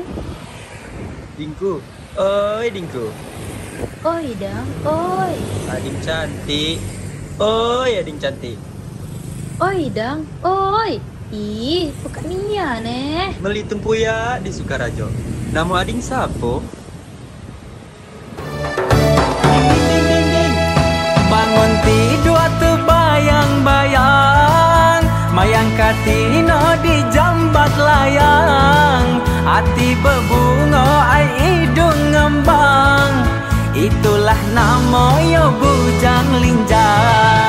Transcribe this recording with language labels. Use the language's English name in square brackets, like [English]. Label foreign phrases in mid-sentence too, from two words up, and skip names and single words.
[Malay] Dingku, oi Dingku. Oi Dang, oi. Ading cantik. Oi ading cantik. Oi Dang, oi. Ih, bukan Nia neh. Meli tempuyak di Sukarajo. Nama ading siapa? Ding. Bangun tidur terbayang-bayang. Mayang katino di jambat layang. Hati berbunga ai hidung ngembang. Itulah nama yo bujang linjang.